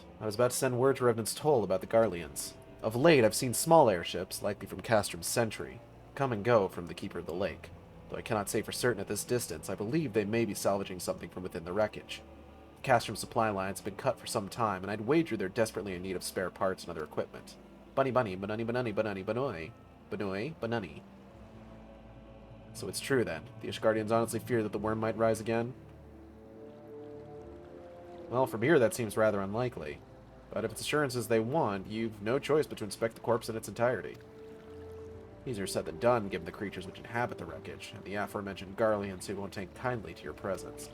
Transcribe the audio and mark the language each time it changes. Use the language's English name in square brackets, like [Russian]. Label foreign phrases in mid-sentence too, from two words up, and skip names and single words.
[English] I was about to send word to Revenant's Toll about the Garleans. Of late, I've seen small airships, likely from Castrom's Sentry, come and go from the Keeper of the Lake. Though I cannot say for certain at this distance, I believe they may be salvaging something from within the wreckage. Castrom supply lines have been cut for some time, and I'd wager they're desperately in need of spare parts and other equipment. Bunny bunny, banani banani banani banoi. Banoi, banani. So it's true then. The Ishgardians honestly fear that the worm might rise again? Well, from here that seems rather unlikely. But if it's assurances they want, you've no choice but to inspect the corpse in its entirety. Easier said than done, given the creatures which inhabit the wreckage, and the aforementioned Garleans who won't take kindly to your presence.